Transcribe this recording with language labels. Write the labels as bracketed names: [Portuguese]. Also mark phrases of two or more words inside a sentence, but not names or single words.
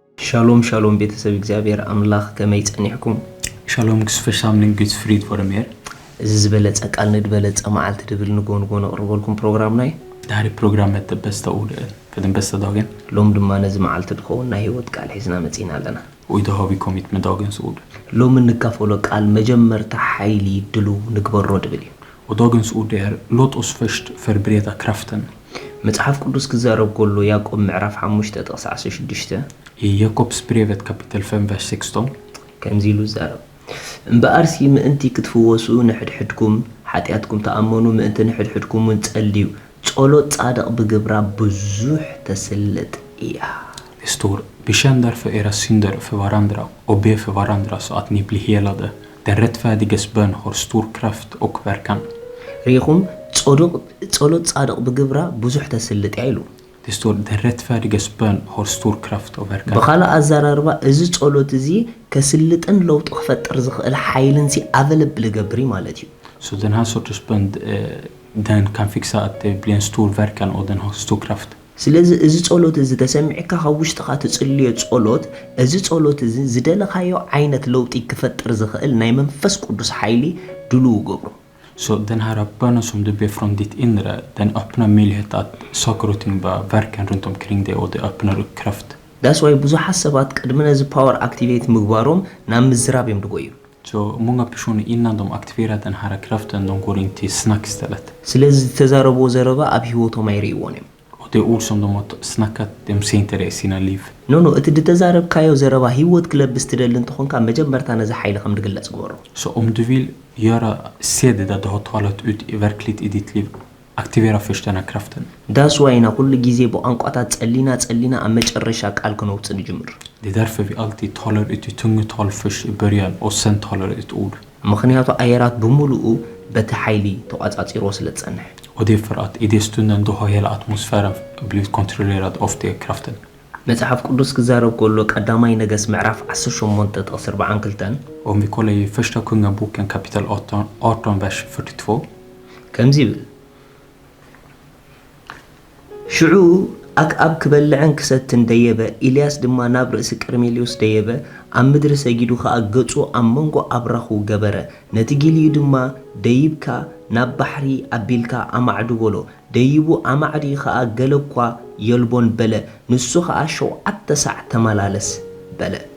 [Tigrinya] Shalom shalom ቤተሰብ እግዚአብሔር አምላክ ከመይ ጸኒሕኩም [Swedish] Shalom [Tigrinya] ክስፈ ሳምንት [Swedish] Guds frid vare med er. [Tigrinya] ዝበለጸ ቃል ንድበለጸ መዓልት ድብል ንጎንጎን አቅርበልኩም ፕሮግራም ናይ [Swedish] Det här är programmet det bästa ordet för den bästa dagen. [Tigrinya] ሎም ድማ ነዚ መዓልት ድኾውና ህይወት ቃል ሒዝና መጺና ኣለና [Swedish] Och idag har vi kommit med dagens ord. [Tigrinya] ሎም ንካፈሎ ቃል መጀመርታ ኃይሊ ድሉ ንግበሮ ድብል [Swedish] Och dagens ord är låt oss först förbereda kraften. [Tigrinya] መጽሐፍ ቅዱስ ክዛረብ ከሎ ያዕቆብ ምዕራፍ 5 ጥቅስ 16 [Swedish] I Jakobsbrevet kapitel 5 vers 16 [Tigrinya] ከምዚ ኢሉ ዛረብ እምበአርሲ ምእንቲ ክትፍወሱ ንሕድሕድኩም ሓጢአትኩም ተኣመኑ ምእንቲ ንሕድሕድኩምን ጸልዩ ጸሎት ጻድቅ በግብራ ብዙሕ ተስልጥ እያ [Swedish] Det står bekänn därför era synder för varandra och be för varandra så att ni blir helade. Den rättfärdiges bön har stor kraft och verkan. [Tigrinya] ሪኹም ጸሎት ጻድቅ በግብራ ብዙሕ ተስልጥ እያ ኢሉ [Swedish] Det står den rättfärdiges bön har stor kraft och verkan. [Tigrinya] በኻላ አዛራርባ እዚ ጸሎት እዚ ከስልጥን ለውጥ ክፈጥር ዝኽእል ኃይልንሲ አቨለብል ገብሪ ማለት እዩ [Swedish] Så den här sortens bön den kan fixa att det blir en stor verkan och den har stor kraft. [Tigrinya] ስለዚህ እዚ ጸሎት እዚ ተሰሚዕካ ካብ ውሽጥኻ ትጽልዮ ጸሎት እዚ ጸሎት እዚ ዝደለኻዮ ዓይነት ለውጥ ክፈጥር ዝኽእል ናይ መንፈስ ቅዱስ ኃይሊ ድሉ ገብሩ [Swedish] Så den här bönen som du ber från ditt inre, den öppnar möjlighet att saker och ting bara verkar runt omkring dig och det öppnar upp kraft. [English] That's why [Tigrinya] ብዙሓት ሰባት ቅድሚ ነዚ [English] power activate [Tigrinya] ምግባሮም ናብ ምዝራብ እዮም ድጎዩ [Swedish] Så många personer innan de aktiverar den här kraften, de går in till snack istället. [Tigrinya] ስለዚህ ተዛረቦ ዘረባ ኣብ ህይወቶም አይሪእዎን እዮም [Swedish] Och det ord som de har snackat, de ser inte det i sina liv. [Tigrinya] ኖ እቲ ተዛረብካዮ ዘረባ ህይወት ክለብስ ትደል እንትኾንካ መጀመርታ ነዚ ኃይሊ ከም ድግለጽ ግበሮ [Swedish] Så om du vill se det där du har talat ut i verkligt i ditt liv, aktivera först den här kraften. [English] that's why [Tigrinya] ኩሉ ጊዜ በቋንቋታት ጸሊና ኣብ መጨረሻ ቃል ክንወጽእ ንጅምር [Swedish] Det är därför vi alltid talar ut i tungotal först i början och sen talar ut ord. [Tigrinya] ምክንያቱ አየራት ብምሉኡ በቲ ኃይሊ ተቋጻጺሮ ስለጸንሕ [Swedish] Och det är för att i det stunden då har hela atmosfären blivit kontrollerad av den kraften. [Tigrinya] መጽሐፍ ቅዱስ ክዛረብ ከሎ ቀዳማይ ነገሥት ምዕራፍ 18 ጥቅስ 42 [Swedish] Om vi kollar i första kungaboken kapitel 18 vers 42 [Tigrinya] ከምዚ ይብል ሽዑ አክዓብ ክበልዕን ክሰትን ደየበ ኢልያስ ድማ ናብ ርእሲ ቀርሜሎስ ደየበ ኣብ ምድሪ ሰጊዱ ከዓ ገጹ ኣብ መንጎ አብራኹ ገበረ ነቲ ጊልዩ ድማ ደይብካ ናብ ባሕሪ ኣቢልካ ኣማዕዱ በሎ ደይቡ ኣማዕዲ ከዓ ገለኳ የልቦን በለ ንሱ ከዓ 7 ሰዓት ተመላለስ በለ